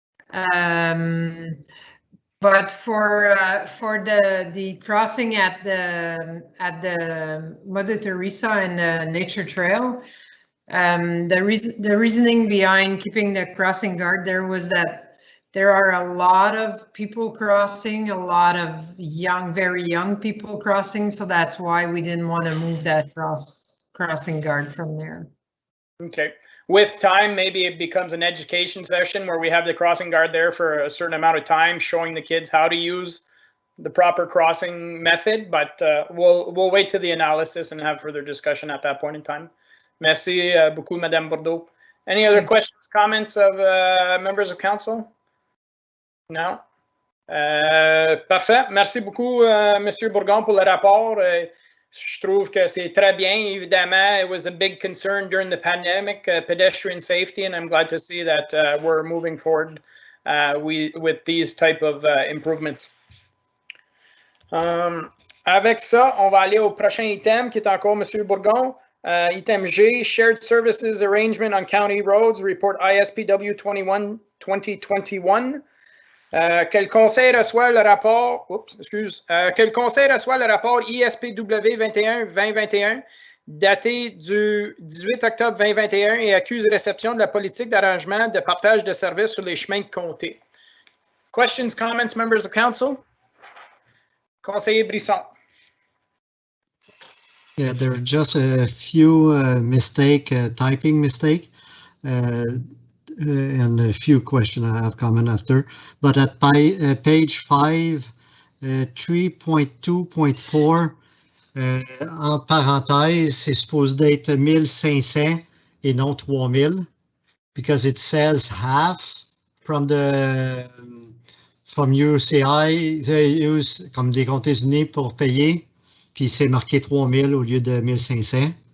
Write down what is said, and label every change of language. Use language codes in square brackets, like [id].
[en] But for the crossing at the Mother Teresa and the Nature Trail, the reasoning behind keeping the crossing guard there was that there are a lot of people crossing, a lot of very young people crossing, so that's why we didn't want to move that crossing guard from there. Okay. With time, maybe it becomes an education session where we have the crossing guard there for a certain amount of time, showing the kids how to use the proper crossing method, but we'll wait to the analysis and have further discussion at that point in time. [fr] Merci beaucoup, Madame Bordeaux. [en] Any other questions, comments of members of council? No? Parfait. [fr] Merci beaucoup, Monsieur Bourgon, pour le rapport. Je trouve que c'est très bien. [en] Évidemment, it was a big concern during the pandemic, pedestrian safety, and I'm glad to see that we're moving forward with these type of improvements. [fr] Avec ça, on va aller au prochain item qui est encore Monsieur Bourgon. [en] Item G, Shared Services Arrangement on County Roads, Report ISPW 2021. [fr] Que le conseil reçoit le rapport, que le conseil reçoit le rapport ISPW 21-2021 daté du 18 octobre 2021 et accuse réception de la politique d'arrangement de partage de services sur les chemins de comté. [en] Questions, comments, members of council? [fr] Conseiller Brisson. [en] Yeah, there are just a few typing mistake. And a few questions I have comment after, but at page 5, [fr] 3.2.4, en parenthèse, c'est supposé d'être 1500 et non 3000, [en] because it says half from UCI, they use [fr] comme des comtés unis pour payer, puis c'est marqué 3000 au lieu de 1500.